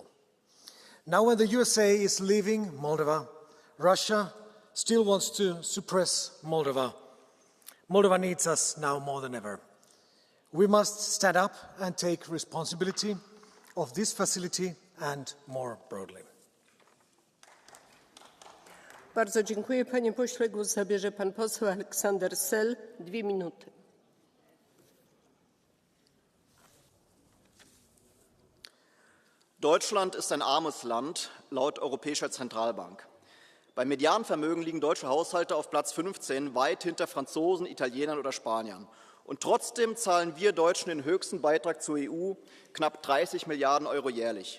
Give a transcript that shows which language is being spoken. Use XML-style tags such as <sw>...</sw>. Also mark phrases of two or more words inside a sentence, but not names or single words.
<en>Now when the USA is leaving Moldova, Russia still wants to suppress Moldova. Moldova needs us now more than ever. We must stand up and take responsibility of this facility and more broadly.</en> <pl>Bardzo dziękuję. Panie pośle, głos zabierze pan poseł Aleksander Sell. 2 minuty.</pl> <de>Deutschland ist ein armes Land, laut Europäischer Zentralbank. Beim Medianvermögen liegen deutsche Haushalte auf Platz 15, weit hinter Franzosen, Italienern oder Spaniern. Und trotzdem zahlen wir Deutschen den höchsten Beitrag zur EU, knapp 30 Milliarden Euro jährlich.</de>